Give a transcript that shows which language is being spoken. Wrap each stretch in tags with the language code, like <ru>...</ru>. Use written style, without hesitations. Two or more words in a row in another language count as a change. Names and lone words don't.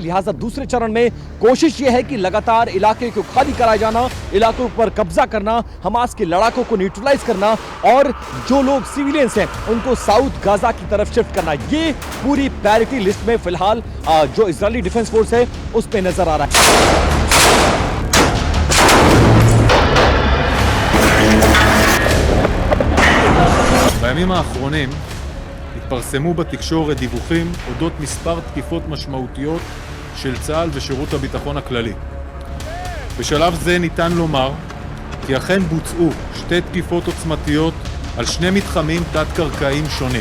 <hi>लिहाजा दूसरे चरण में कोशिश यह है कि लगातार इलाके को खाली कराया जाना, इलाकों पर कब्जा करना, हमास के लड़ाकों को न्यूट्रलाइज करना और जो लोग सिविलियंस हैं उनको साउथ गाजा की तरफ शिफ्ट करना। ये पूरी</hi> <en>priority list</en> <hi>में फिलहाल जो इजरायली डिफेंस फोर्स है उस पर नजर आ रहा है।</hi> <he>בימים האחרונים התפרסמו בתקשורת דיווחים אודות מספר תקיפות משמעותיות של צה"ל ושירות הביטחון הכללי. בשלב זה ניתן לומר כי אכן בוצעו 2 תקיפות עוצמתיות על 2 מתחמים תת-קרקעיים שונים.</he>